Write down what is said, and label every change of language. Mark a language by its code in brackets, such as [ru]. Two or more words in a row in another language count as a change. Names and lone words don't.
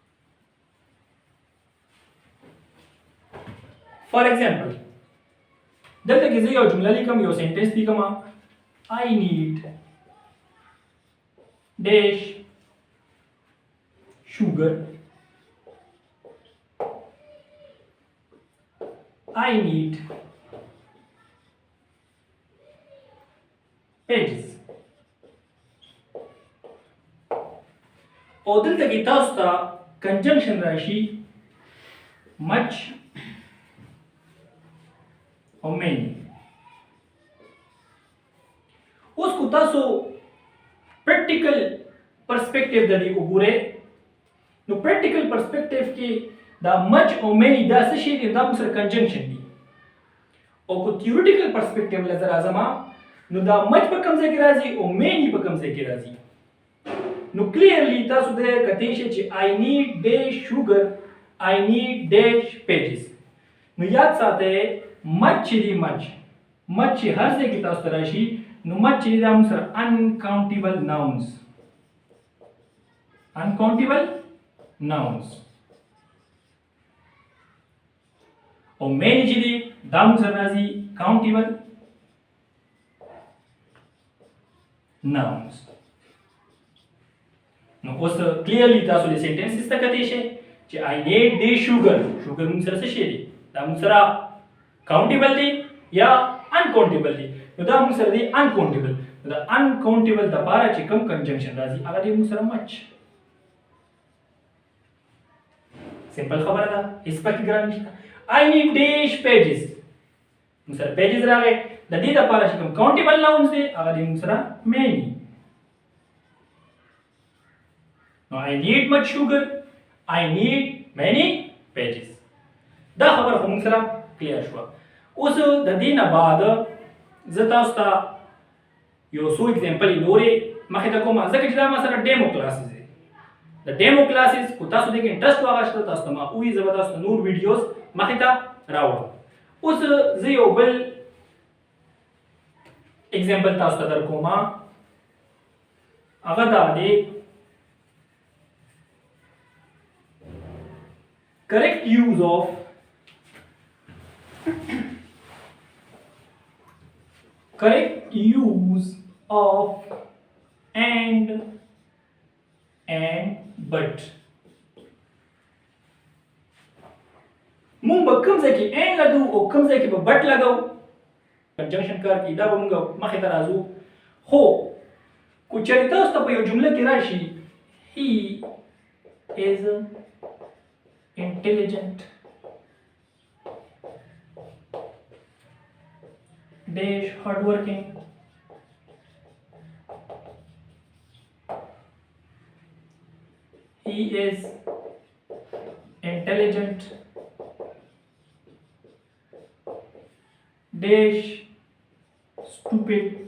[en] For example, [ps] دلته کې زه یو جمله لیکم یو سنټنس لیکم [en] I need dash sugar I need pages [ps] او دلته کې تاسو ته کنجنکشن راشي much او many اوس کو تاسو [en] practical perspective [ps] د دې وګورئ نو [en] practical perspective [ps] کې دا much او many دا څه شي دي دا موږ سره کنجنکشن دي او کو [en] theoretical perspective [ps] نظر راځم نو دا much په کوم ځای کې راځي او many په کوم ځای کې راځي نو کلیرلی تاسو د کتئ شئ چې [en] I need dash sugar I need dash pages [ps] نو یاد ساتئ much چې دی much چې هر ځای کې تاسو ته راشي نو much چې دا موږ سره uncountable nouns او many چې دی دا موږ سره راځي [en] countable nouns [ps] نو اوس کلیرلی تاسو د سنټنسز ته کتئ شئ چې [en] I need dash sugar [ps] موږ سره څه شی دی دا موږ سره countable دی یا uncountable دی نو دا موږ سره دی uncountable دا uncountable د لپاره چې کوم کنجنکشن راځي هغه دی موږ سره much سمپل خبره ده هیڅ پکې ګران نشته [en] I need dash pages [ps] موږ سره pages راغی د دې لپاره چې کوم [en] countable nouns [ps] دی هغه دی موږ سره many نو [en] I need much sugar I need many pages [ps] دا خبره خو موږ سره کلیر شو اوس د دې نه بعد زه تاسو ته یو څو اگزامپل نورې مخې ته کوم ځکه چې دا ما سره [en] demo classes [ps] دي د [en] demo classes [ps] کو تاسو دې کې انټرست واغښته تاسو ته ما وې زه به تاسو نور ویډیوز مخې ته راوړم اوس زه یو بل اگزامپل تاسو ته درکوم هغه دا دی [en] correct use of and but [ps] مونږ به کوم ځای کې and لګو او کوم ځای کې به but لګو کنجنکشن کار کې دا به مونږ مخې ته راځو خو کو چېرې تاسو ته په یو جمله کې راشي [en] he is intelligent dash hardworking he is intelligent dash stupid